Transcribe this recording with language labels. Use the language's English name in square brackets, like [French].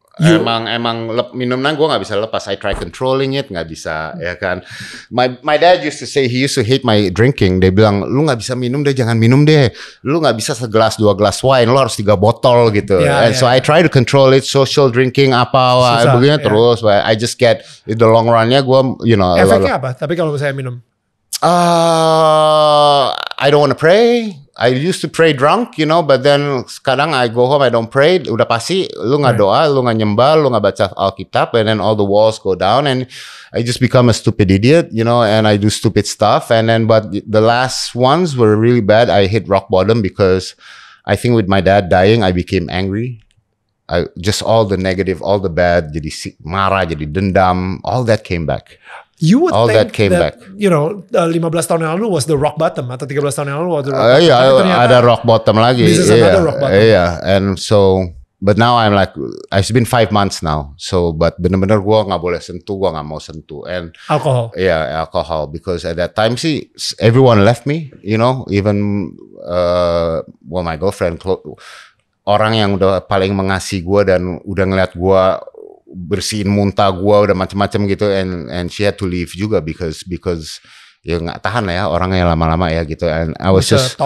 [Indonesian] Emang minumnya gue nggak bisa lepas. [English] I try controlling it, [Indonesian] nggak bisa ya kan. [English] My dad used to say he used to hate my drinking. [Indonesian] Dia bilang lu nggak bisa minum deh, [English] jangan minum deh. [Indonesian] Lu nggak bisa 1 gelas 2 gelas wine, lu harus 3 botol gitu. [English] So I try to control it, social drinking [Indonesian] begini terus. [English] But I just get in the long [Indonesian] runnya gue, [English] you know. [Indonesian] Efeknya apa? Tapi kalau misalnya minum? [English] I don't want to pray. I used to pray drunk, but then [Indonesian] sekarang [English] I go home, I don't pray. [Indonesian] Udah pasti, lu nggak doa, lu nggak nyembah, lu nggak baca Alkitab, [English] and then all the walls go down, and I just become a stupid idiot, and I do stupid stuff. And then, but the last ones were really bad. I hit rock bottom because I think with my dad dying, I became angry. Just all the negative, all the bad, [Indonesian] jadi marah, jadi dendam, [English] all that came back. You would all think that came back. [Indonesian] 15 tahun yang lalu [English] was the rock bottom [Indonesian] atau 13 tahun yang lalu [English] was the rock bottom. [Indonesian] Iya, ada rock bottom lagi. Ada rock bottom. Iya, [English] and so, but now I'm like, it's been 5 months now. [Indonesian] So, but bener-bener gue nggak boleh sentuh, gue nggak mau sentuh. [English] And alcohol. Yeah, alcohol. Because at that time [Indonesian] sih, [English] everyone left me. [Indonesian] Even my girlfriend, orang yang udah paling mengasihi gue dan udah ngeliat gue bersihin muntah gue udah macam-macam gitu, [English] and she had to leave [Indonesian] juga [English] because [Indonesian] ya nggak tahan lah ya orangnya lama-lama ya gitu, [English] and I was just